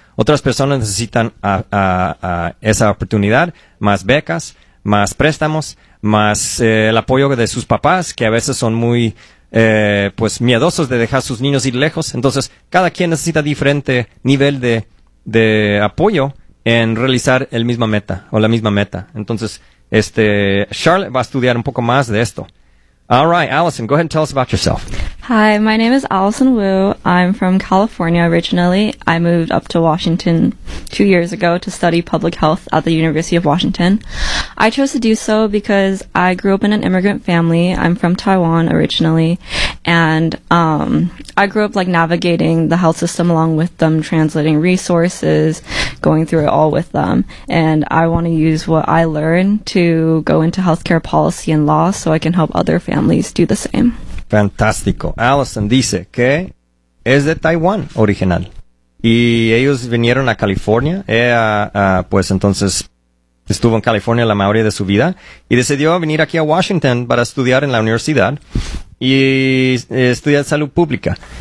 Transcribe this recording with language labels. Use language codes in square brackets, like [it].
[es] Otras personas necesitan a esa oportunidad, más becas, más préstamos, más el apoyo de sus papás, que a veces son muy pues miedosos de dejar sus niños ir lejos. Entonces, cada quien necesita diferente nivel de apoyo en realizar el misma meta o la misma meta. Entonces, Charlotte va a estudiar un poco más de esto. [en] All right, Allison, go ahead and tell us about yourself. Hi, my name is Allison Wu. I'm from California originally. I moved up to Washington 2 years ago to study public health at the University of Washington. I chose to do so because I grew up in an immigrant family. I'm from Taiwan originally, and I grew up like navigating the health system along with them, translating resources, going through it all with them. And I want to use what I learned to go into healthcare policy and law so I can help other families do the same. [es] Fantástico. Allison dice que es de Taiwán original y ellos vinieron a California. Ella, pues entonces estuvo en California la mayoría de su vida y decidió venir aquí a Washington para estudiar en la universidad y estudiar salud pública.